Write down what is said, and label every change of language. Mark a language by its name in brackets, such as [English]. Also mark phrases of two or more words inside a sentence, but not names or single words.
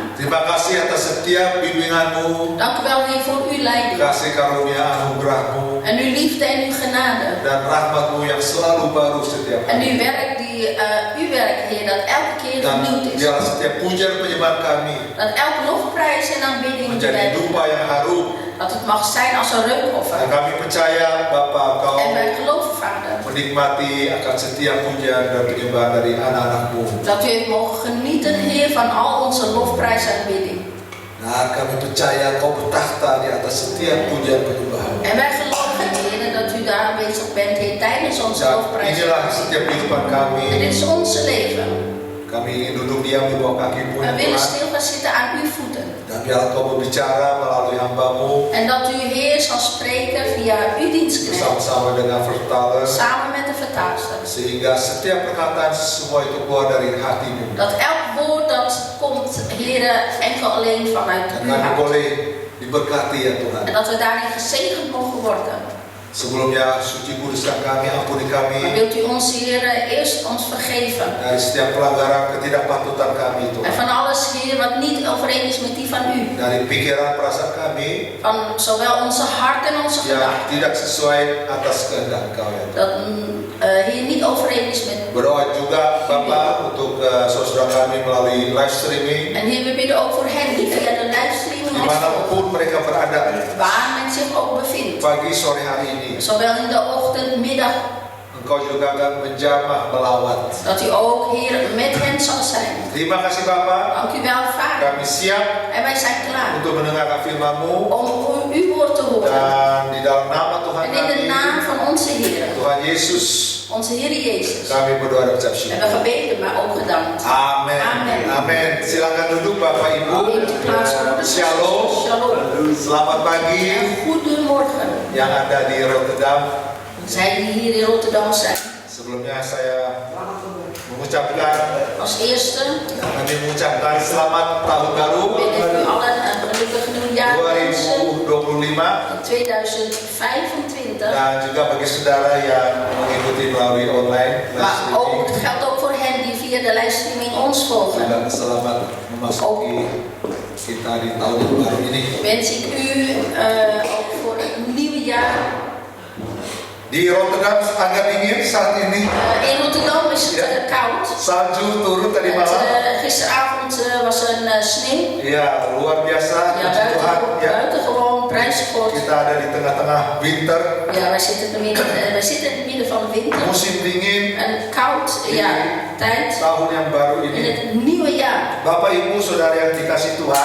[Indonesian] Terima kasih atas setiap bimbinganmu, [Dutch] Dank u wel, Heer, voor uw leiding. [Indonesian] kasih karunia anugerahmu, [Dutch] En uw liefde en uw genade. [Indonesian] dan rahmatmu yang selalu baru setiap [Dutch] En [Indonesian] hari. [Dutch] uw werk, uw werk, Heer, dat elke keer [Indonesian] Dan [Dutch] vernieuwd is. [Indonesian] biarlah setiap pujian penyembahan kami [Dutch] Dat elke lofprijs en aanbidding die [Indonesian] menjadi [Dutch] wij [Indonesian] dupa yang harum. [Dutch] dat het mag zijn als een [Indonesian] Dan [Dutch] reukoffer. [Indonesian] kami percaya Bapa Engkau [Dutch] En wij geloven, Vader, [Indonesian] menikmati akan setiap pujian dan penyembahan dari anak-anakmu. [Dutch] dat u heeft mogen genieten, Heer, van al onze lofprijs en aanbidding. [Indonesian] Nah, kami percaya Engkau bertakhta di atas setiap pujian penyembahan. [Dutch] En wij geloven, Heer, dat u daar aanwezig bent, Heer, tijdens onze [Indonesian] Dan [Dutch] lofprijs en [Indonesian] inilah [Dutch] aanbidding. [Indonesian] setiap kehidupan [Dutch] En [Indonesian] kami. [Dutch] dit is onze leven. [Indonesian] Kami ingin duduk diam di bawah kakimu [Dutch] We [Indonesian] ya [Dutch] willen [Indonesian] Tuhan. [Dutch] stil gaan zitten aan uw voeten. [Indonesian] Dan biarlah Engkau berbicara melalui hamba-Mu [Dutch] En dat u, Heer, zal spreken via uw dienstknecht. [Indonesian] bersama-sama dengan vertaler, [Dutch] Samen met de vertaalster. [Indonesian] sehingga setiap perkataan semua itu keluar dari hatimu. [Dutch] Dat elk woord dat komt, Heer, enkel alleen vanuit [Indonesian] Dan [Dutch] uw [Indonesian] kami [Dutch] hart. [Indonesian] boleh diberkati ya Tuhan. [Dutch] En dat we daarin gezegend mogen worden. [Indonesian] Sebelumnya suci kuduskan kami, ampuni [Dutch] Maar [Indonesian] kami [Dutch] wilt u ons, Heer, eerst ons vergeven. [Indonesian] dari setiap pelanggaran ketidakpatutan kami [Dutch] En [Indonesian] Tuhan. [Dutch] van alles, Heer, wat niet overeen is met die van u. [Indonesian] Dari pikiran perasaan kami [Dutch] Van zowel onze hart en onze [Indonesian] yang [Dutch] gedachten. [Indonesian] tidak sesuai atas kehendak Engkau ya Tuhan. [Dutch] Dat, Heer, niet overeen is met. [Indonesian] Berdoa juga Bapak untuk saudara kami melalui [English] live streaming [Dutch] En Heer, we bidden ook voor hen die via de livestreaming ons volgen. [Indonesian] dimanapun mereka berada, [Dutch] Waar men zich ook bevindt. [Indonesian] pagi sore hari ini. [Dutch] Zowel in de ochtend, middag. [Indonesian] Engkau juga akan menjamah melawat. [Dutch] Dat u ook, Heer, met hen zal zijn. [Indonesian] Terima kasih Bapak, [Dutch] Dank u wel, Vader. [Indonesian] kami siap [Dutch] En wij zijn klaar [Indonesian] untuk mendengarkan firman-Mu [Dutch] om uw woord te horen. [Indonesian] dan di dalam nama Tuhan [Dutch] En in de [Indonesian] kami, [Dutch] naam van onze Heer, [Indonesian] Tuhan Yesus, [Dutch] onze Heer Jezus, [Indonesian] kami berdoa dan ucap syukur. [Dutch] hebben we gebeden, maar ook gedankt. [Indonesian] Amin. Amin. Amin. Silakan duduk Bapak Ibu. [Dutch] Neemt u plaats, broeders en Shalom. zusters. Shalom. [Indonesian] Selamat pagi [Dutch] En goedemorgen. [Indonesian] yang ada di Rotterdam. [Dutch] Zij die hier in Rotterdam zijn. [Indonesian] Sebelumnya saya mengucapkan [Dutch] Als eerste [Indonesian] kami mengucapkan selamat tahun baru [Dutch] wil ik u allen een gelukkig nieuwjaar wensen 2025 in 2025. [Indonesian] dan juga bagi saudara yang mengikuti melalui [English] online live [Dutch] Maar ook, [Indonesian] streaming [Dutch] het geldt ook voor hen die via de livestreaming ons volgen. [Indonesian] dan selamat memasuki kita di tahun yang baru ini. [Dutch] Wens ik u ook voor het nieuwe jaar. [Indonesian] Di Rotterdam agak dingin saat ini. [Dutch] In Rotterdam is het koud. [Indonesian] Salju turun tadi malam. [Dutch] Gisteravond was er sneeuw. [Indonesian] Ya, luar biasa. [Dutch] Ja, [Indonesian] Puji Tuhan. Ya, [Dutch] buitengewoon prijssport. [Indonesian] kita ada di tengah-tengah winter, [Dutch] Ja, wij zitten in het midden van de winter. [Indonesian] musim dingin, [Dutch] Een koud tijd. [Indonesian] tahun yang baru [Dutch] In [Indonesian] ini. [Dutch] het nieuwe jaar. [Indonesian] Bapak Ibu Saudara yang dikasih Tuhan,